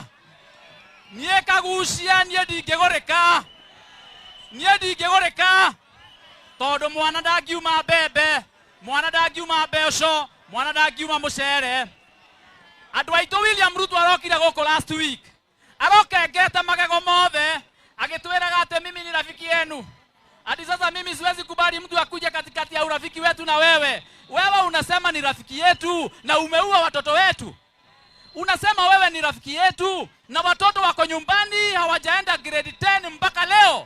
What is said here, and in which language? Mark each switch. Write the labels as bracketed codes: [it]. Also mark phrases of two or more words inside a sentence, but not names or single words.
[ki] Nie Kagucia nie ndingegoreka tondu mwana ndangiuma mbembe, mwana ndangiuma mbeco, mwana ndangiuma mucere. Andu aitu William Ruto arokire guku [en] last week, [ki] arokengete magego mothe agitwiraga ati [sw] mimi ni rafiki yenu. Hadi sasa mimi siwezi kubali mtu akuje katikati ya urafiki wetu na wewe. Wewe unasema ni rafiki yetu na umeua watoto wetu. Unasema wewe ni rafiki yetu na watoto wako nyumbani hawajaenda grade 10 mpaka leo.